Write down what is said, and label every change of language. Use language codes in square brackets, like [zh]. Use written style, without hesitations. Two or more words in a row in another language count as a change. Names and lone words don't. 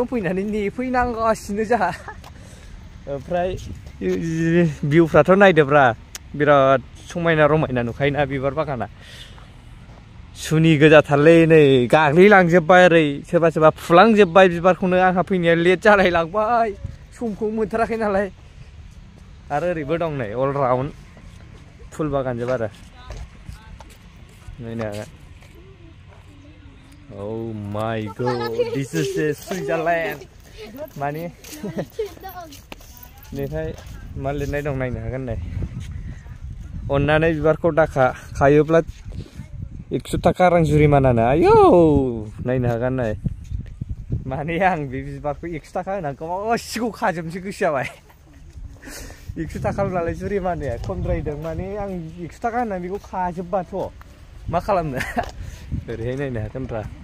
[brx] फैनानै नेफैनांगासिनो जोंहा ओमफ्राय भिउफ्राथ' नायदोब्रा बिराद समायना रमायना नुखायोना बिबार बागाना सुनि गोजाथारलै नै गाग्लिलांजोब्बाय ओरै सोरबा सोरबा फुलांजोब्बाय बिबारखौनो आंहा फैनाया लेट जालायलांबाय समखौ मोनथाराखै नालाय आरो ओरैबो दं नै [en] all round [brx] फुल बागानजोब आरो नायनो हागोन [en] Oh my god this is Switzerland [brx] माने नैहाय मा लिरनाय दं नायनो हागोन नै अन्नानै बिबारखौ दाखा खायोब्ला 100 थाखा रां जुरिमानानो आयौ नायनो हागोन नै माने आं बे बिबारखौ 100 थाखा होना गासिखौ खाजोबनोसै गोसो जाबाय 100 थाखाल' नालाय जुरिमानाया खमद्रायदों माने आं 100 थाखा होना बेखौ खाजोबबाथ' मा खालामनो ओरैहाय नायनो हागोनब्रा